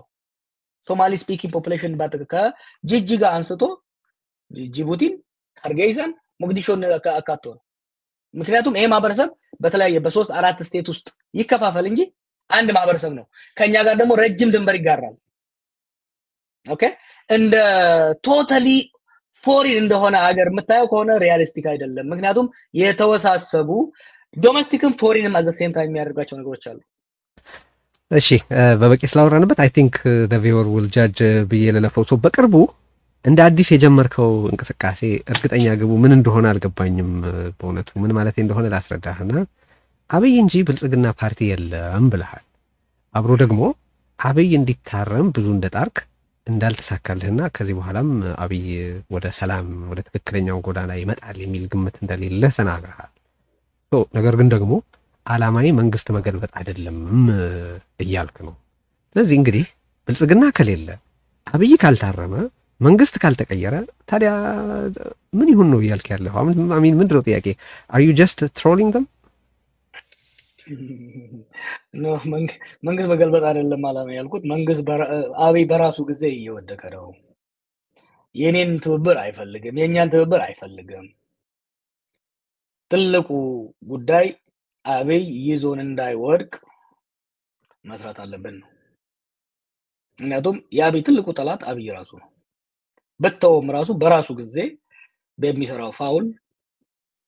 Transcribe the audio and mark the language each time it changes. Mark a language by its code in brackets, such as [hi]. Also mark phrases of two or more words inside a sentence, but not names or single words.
[en] Somali speaking population [am] ባጠቀ ጅጅጋ አንስቶ ጅቡቲን አርጌይዛን ሞቃዲሾን አካቶ ነው ምክንያቱም ይሄ ማህበረሰብ በተለያየ በ3 4 ስቴት ውስጥ ይከፋፈል እንጂ አንድ ማህበረሰብ ነው ከኛ ጋር ደግሞ ረጅም ድንበር ይጋራል ኦኬ እንደ [en] totally foreign [am] እንደሆነ ሀገር የምታየው ከሆነ ሪያሊስቲክ አይደለም ምክንያቱም የተወሳሰቡ ዶሜስቲክም ፎሪንም [en] at the same time [am] የሚያደርጋቸው ነገሮች አሉ እሺ በበቂ ስላወራንበት [en] I think the viewer will judge [am] በየለለፈው ሰው በቅርቡ እንደ አዲስ የጀመርከው እንቅስቃሴ እርግጠኛ ግቡ ምን እንደሆነ አልገባኝም በእውነቱ ምን ማለት እንደሆነ ላስረዳህና አብይ እንጂ ብልጽግና ፓርቲ የለም ብለሃል አብሮ ደግሞ አብይ እንዲታረም ብዙ እንደጣርክ እንዳልተሳካልህና ከዚህ በኋላም አብይ ወደ ሰላም ወደ ትክክለኛው ጎዳና ይመጣል የሚል ግምት እንደሌለ ተናግረሃል ነገር ግን ደግሞ ዓላማዬ መንግስት መገልበጥ አይደለም እያልክ ነው ስለዚህ እንግዲህ ብልጽግና ከሌለ አብይ ካልታረመ መንግስት ካልተቀየረ ታዲያ ምን ይሁን ነው እያልክ ያለው አሚን ምንድነው ጥያቄ [en] are you just trolling them [am] no መንግስት መገልበጥ አይደለም ዓላማ ያልኩት መንግስት አብይ በራሱ ጊዜ እየወደቀ ነው የኔን ትብብር አይፈልግም የኛን ትብብር አይፈልግም ትልቁ ጉዳይ አብይ ይዞን እንዳይወድቅ መስራት አለብን ነው ምክንያቱም የአብይ ትልቁ ጠላት አብይ ራሱ ነው በተውም ራሱ በራሱ ጊዜ በሚሰራው ፋውል የሚወርቅ